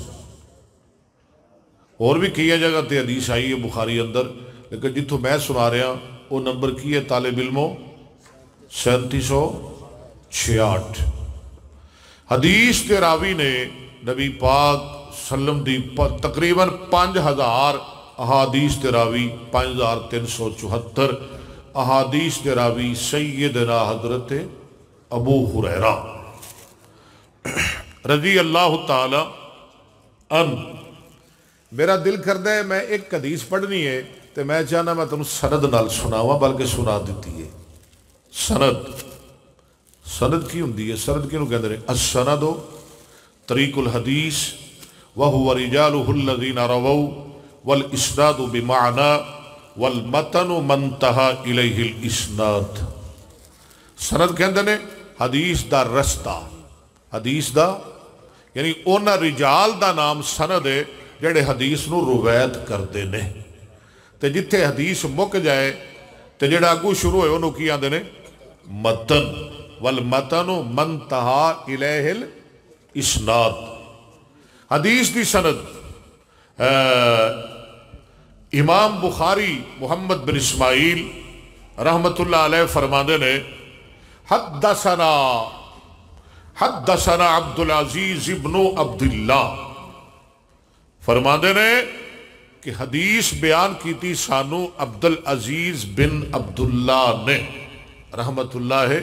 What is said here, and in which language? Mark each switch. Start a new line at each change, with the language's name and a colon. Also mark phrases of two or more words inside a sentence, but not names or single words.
Punjabi: اور بھی کئی جگہ تے حدیث آئی ہے بخاری اندر لیکن جتوں میں سنا رہا وہ نمبر کی ہے طالب علموں 3766 حدیث کے راوی نے نبی پاک سلم دی تقریباً 5000 احادیث کے راوی 5374 احادیث کے راوی سیدنا حضرت ابو ہریرہ
Arabic: رضی اللہ تعالی عنہ
Punjabi: میرا دل کردہ ہے میں ایک حدیث پڑھنی ہے تو میں چاہنا میں تمہیں سند نال سناواں بلکہ سنا دیتی ہے سند کی ہوندی ہے، سند کینوں کہندے نے
Arabic: السند طریق الحدیث وَهُوَ رِجَالُهُ الَّذِينَ رَوَوْا وَالْإِسْنَادُ بِمَعْنَى وَالْمَتَنُ مَنْتَهَا إِلَيْهِ الْإِسْنَادُ.
Punjabi: سند کہندے نے حدیث دا رستہ، حدیث دا یعنی اونا رجال دا نام سند ہے جڑے حدیث نو روایت کردے نے، تے جتھے حدیث مک جائے تے جڑا اگو شروع ہوئے انہوں کی آندے نے متن.
Arabic: والمتن منتہا الیہ الاسناد.
Punjabi: حدیث دی سند امام بخاری محمد بن اسماعیل
Arabic: رحمت اللہ علیہ
Punjabi: فرماندے نے
Arabic: حدثنا عبد العزیز ابن عبداللہ،
Punjabi: فرماندے نے کہ حدیث بیان کی تھی سانو عبد العزیز بن عبداللہ نے
Arabic: رحمت اللہ
Punjabi: ہے.